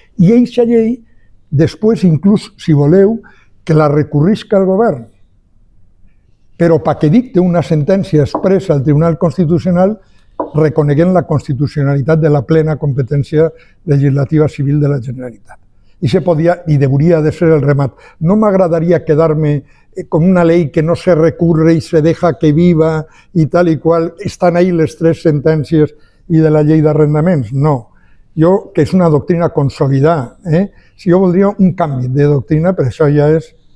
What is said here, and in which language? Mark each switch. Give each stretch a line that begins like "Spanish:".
Catalan: I aquesta llei, després, inclús, si voleu, que la recurrisca el govern, però perquè dicte una sentència expressa al Tribunal Constitucional reconeguent la constitucionalitat de la plena competència legislativa civil de la Generalitat. I se podia, i hauria de ser el remat. No m'agradaria quedar-me
Spanish: con una ley que no se recurre y se deja que viva y tal y cual. Están ahí
Catalan: les tres sentències i de la llei d'arrendaments. No. Jo, que és una doctrina consolidada, si jo voldria un canvi de doctrina, però això ja és...